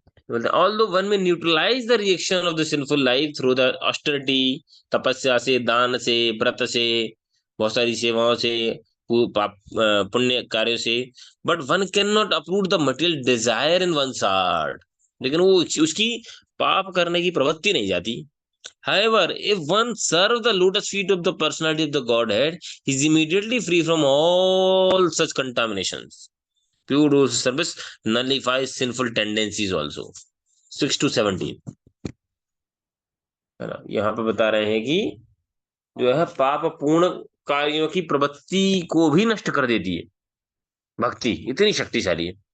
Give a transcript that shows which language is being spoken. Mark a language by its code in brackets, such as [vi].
[hi] बोलते हैं [en] although one may neutralize the reaction of the sinful life through the austerity, [hi] तपस्या से, दान से, व्रत से, बहुत सारी सेवाओं से, पुण्य कार्यों से, [en] but one can not approve the material desire in one heart, [hi] लेकिन वो उसकी पाप करने की प्रवृत्ति नहीं जाती। [en] However, if one serve the lotus feet of the personality of the Godhead, he is immediately free from all such contaminations. Pure devotional service nullifies sinful tendencies also. [hi] 6 to 17, है ना, यहाँ पे बता रहे हैं कि जो है पाप पूर्ण कार्यों की प्रवृत्ति को भी नष्ट कर देती है, भक्ति इतनी शक्तिशाली है।